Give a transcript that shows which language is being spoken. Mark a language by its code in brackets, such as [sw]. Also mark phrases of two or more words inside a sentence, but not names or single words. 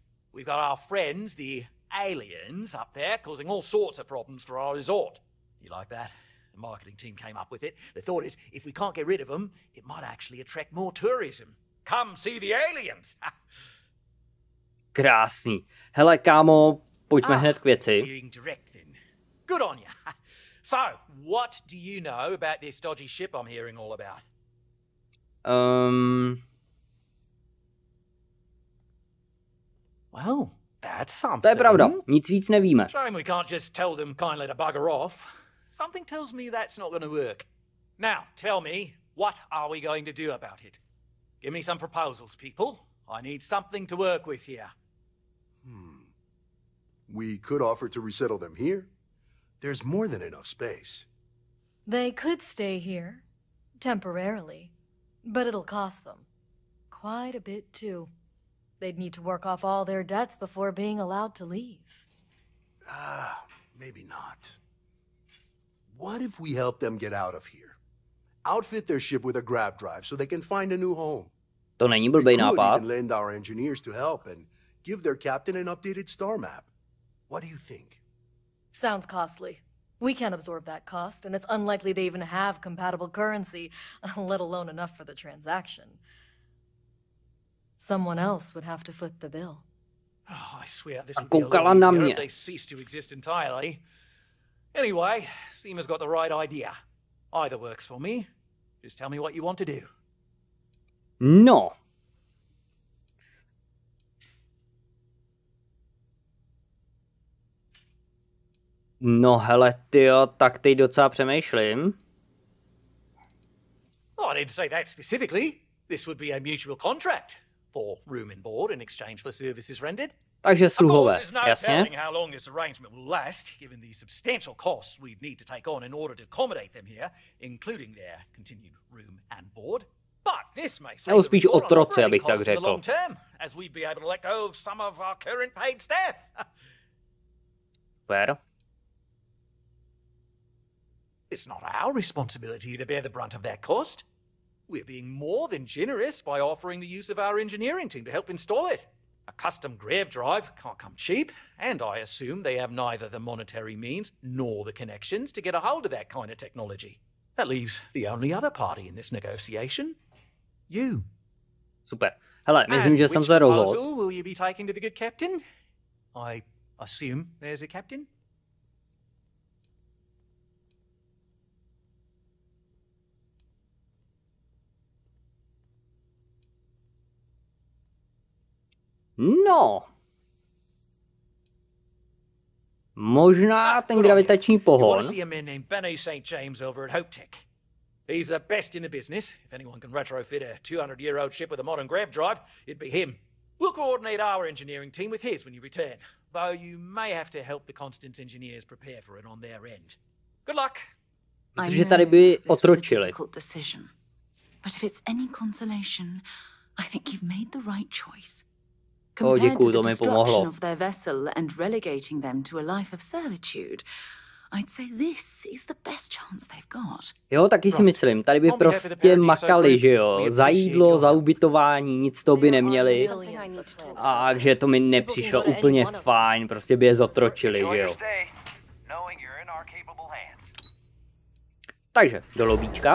[en] We've got our friends, the aliens, up there causing all sorts of problems for our resort. You like that? The marketing team came up with it. The thought is, if we can't get rid of them, it might actually attract more tourism. Come see the aliens! [cs] Krásný. Hele, kámo, pojďme hned k věci. [en] Being direct then. Good on you. So, what do you know about this dodgy ship I'm hearing all about? Well, that's something. [cs] To je pravda, nic víc nevíme. [en] Shame we can't just tell them kindly to bugger off. Something tells me that's not going to work. Now, tell me, what are we going to do about it? Give me some proposals, people. I need something to work with here. We could offer to resettle them here. There's more than enough space. They could stay here, temporarily, but it'll cost them. Quite a bit, too. They'd need to work off all their debts before being allowed to leave. Maybe not. What if we help them get out of here? Outfit their ship with a grav drive so they can find a new home. [cs] To není blbej nápad. [en] We could even lend our engineers to help and give their captain an updated star map. What do you think? Sounds costly. We can't absorb that cost, and it's unlikely they even have compatible currency, let alone enough for the transaction. Someone else would have to foot the bill. Oh, I swear this would be a lot easier if they ceased to exist entirely. Anyway, Seema's got the right idea. Either works for me. Just tell me what you want to do. [cs] No. No hele, tyjo, tak teď docela přemýšlím. [en] Oh, I didn't say that specifically. This would be a mutual contract for room and board in exchange for services rendered. [cs] Takže sluhové, jasně. [en] How long this arrangement will last, given the substantial costs we'd need to take on in order to accommodate them here, including their continued room and board. But this may save [cs] spíš otroci, abych tak řekl. [en] long term, as we'd be able to let go of some of our current paid staff. [cs] Super. [en] It's not our responsibility to bear the brunt of that cost. We're being more than generous by offering the use of our engineering team to help install it. A custom grav drive can't come cheap, and I assume they have neither the monetary means nor the connections to get a hold of that kind of technology. That leaves the only other party in this negotiation. You. [cs] Super. Hele, myslím, že jsem se rozhodl. [en] Will you be taking to the good captain? I assume there's a captain? [cs] No. Možná ten gravitační pohon. [en] He's the best in the business. If anyone can retrofit a 200-year-old ship with a modern grav drive, it'd be him. We'll coordinate our engineering team with his when you return, though you may have to help the Constance engineers prepare for it on their end. Good luck. [cs] Protože tady by otročili. [en] But if it's any consolation, I think you've made the right choice. [cs] Děkuju, to mi pomohlo. [en] Of their vessel and relegating them to a life of servitude, I'd say this is the best chance they've got. [cs] Jo, taky si myslím, tady by prostě makali, že jo, za jídlo, za ubytování, nic to by neměli. A takže to mi nepřišlo úplně fajn, prostě by je zotročili, že jo. Takže, do lobíčka.